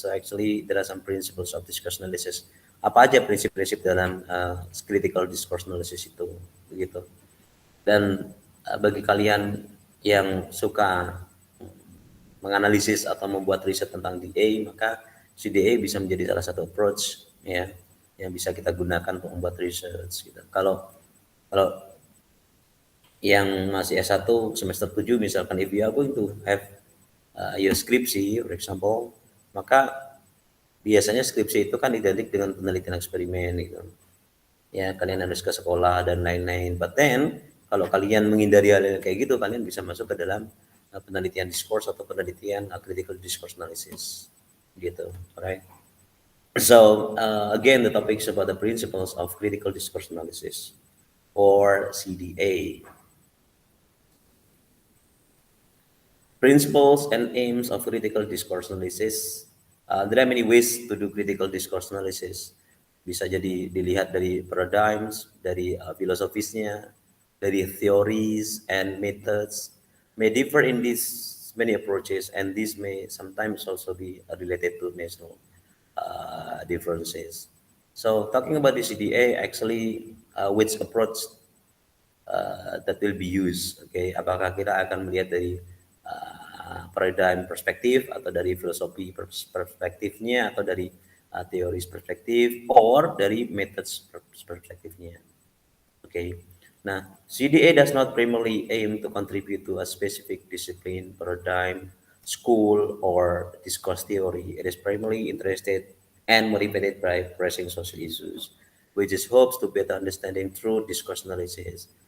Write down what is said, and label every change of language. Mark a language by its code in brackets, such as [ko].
[en] So actually there are some principles of discourse analysis. [id] Apa aja prinsip-prinsip dalam critical discourse analysis itu, begitu. Dan bagi kalian yang suka menganalisis atau membuat riset tentang DA, maka CDA bisa menjadi salah satu approach ya yang bisa kita gunakan untuk membuat research gitu. Kalau kalau yang masih S1 semester 7 misalkan, [en] if you are going to have your skripsi for example, [id] maka biasanya skripsi itu kan identik dengan penelitian eksperimen gitu. Ya, kalian harus ke sekolah dan lain-lain. [en] But then [id] kalau kalian menghindari hal kayak gitu, kalian bisa masuk ke dalam penelitian discourse atau penelitian critical discourse analysis gitu, [en] right? So again, the topic is about the principles of critical discourse analysis or CDA. Principles and aims of critical discourse analysis. There are many ways to do critical discourse analysis. [id] Bisa jadi dilihat dari paradigms, dari filosofisnya, dari [en] theories and methods. May differ in these many approaches, and these may sometimes also be related to national differences. So talking about the CDA, actually, which approach that will be used? [id] Okay, apakah kita akan melihat dari paradigm perspektif atau dari filosofi perspektifnya atau dari teori perspektif or dari methods perspektifnya? [en] Okay. Nah, CDA does not primarily aim to contribute to a specific discipline, paradigm, school, or discourse theory. It is primarily interested and motivated by pressing social issues, which is hopes to better understanding through discourse analysis.